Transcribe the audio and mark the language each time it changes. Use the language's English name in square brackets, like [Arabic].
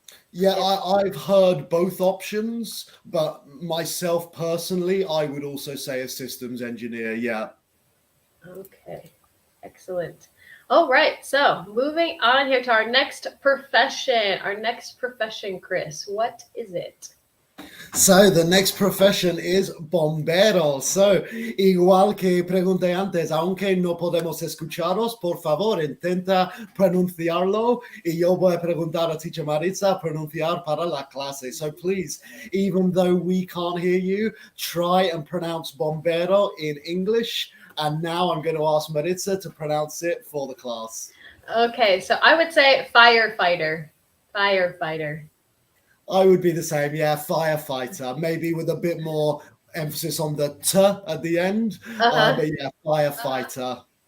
[English] Yeah, I've heard both options, but myself personally, I would also say a systems engineer. Yeah. Okay, excellent. All right, so moving on here to our next profession. Our next profession, Chris, what is it? So the next profession is bombero. [Spanish] So, igual que pregunté antes, aunque no podemos escucharos, por favor, intenta pronunciarlo, y yo voy a preguntar a teacher Maritza pronunciar para la clase. [English] So please, even though we can't hear you, try and pronounce bombero in English. And now I'm going to ask Maritza to pronounce it for the class. Okay, so I would say firefighter. Firefighter. I would be the same, yeah, firefighter, maybe with a bit more emphasis on the t at the end, but yeah, firefighter.